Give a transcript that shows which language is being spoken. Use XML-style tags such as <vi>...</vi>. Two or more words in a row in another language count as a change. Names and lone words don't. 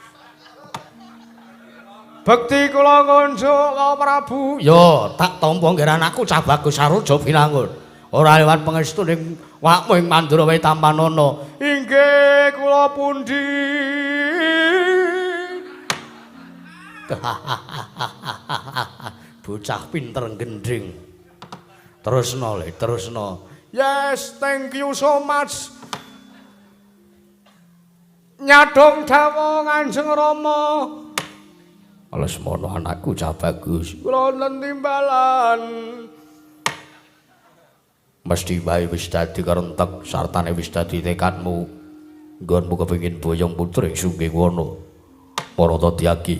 <jv>bekti kula kunjuk karo Prabu yo tak tampa ngger anakku cah bagus saruja binangun ora lewat pangestu ning wakmu ing Mandura wae tampanana inggih kula pundi bocah pinter gendring terusno</jv> <en>yes thank you so much</en> <jv>nyadong dawuh Kanjeng Rama Lesmana anakku cah bagus kula wonten timbalan mesti bae wis dadi karentek sartane wis dadi tekadmu nggonmu kepengin boyong putri Sungkingwana para Tadyagi</jv>